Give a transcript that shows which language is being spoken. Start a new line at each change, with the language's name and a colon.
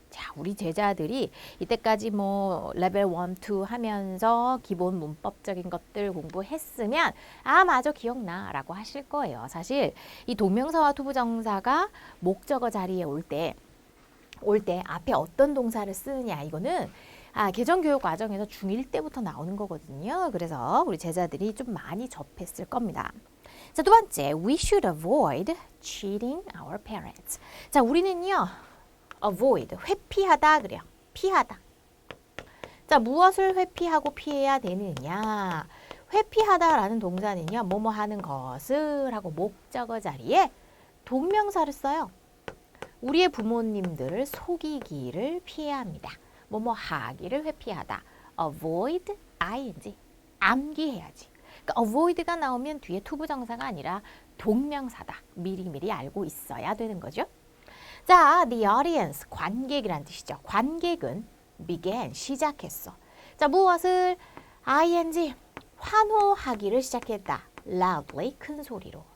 Korean: 자, 우리 제자들이 이때까지 뭐 레벨 1, 2 하면서 기본 문법적인 것들 공부했으면 맞아, 기억나 라고 하실 거예요. 사실 이 동명사와 투부정사가 목적어 자리에 올 때 앞에 어떤 동사를 쓰느냐, 이거는 개정교육 과정에서 중1 때부터 나오는 거거든요. 그래서 우리 제자들이 좀 많이 접했을 겁니다.
English: 자, 두 번째, we should avoid cheating our parents.
Korean: 자, 우리는요 avoid, 회피하다 그래요. 피하다. 자, 무엇을 회피하고 피해야 되느냐? 회피하다라는 동사는요, 뭐뭐 하는 것을 하고 목적어 자리에 동명사를 써요. 우리의 부모님들을 속이기를 피해야 합니다. 뭐뭐 하기를 회피하다.
English: avoid, ing,
Korean: 암기해야지. 그러니까 avoid가 나오면 뒤에 투부정사가 아니라 동명사다. 미리미리 알고 있어야 되는 거죠. 자,
English: the audience,
Korean: 관객이란 뜻이죠. 관객은 began, 시작했어. 자, 무엇을? ing, 환호하기를 시작했다. loudly, 큰 소리로.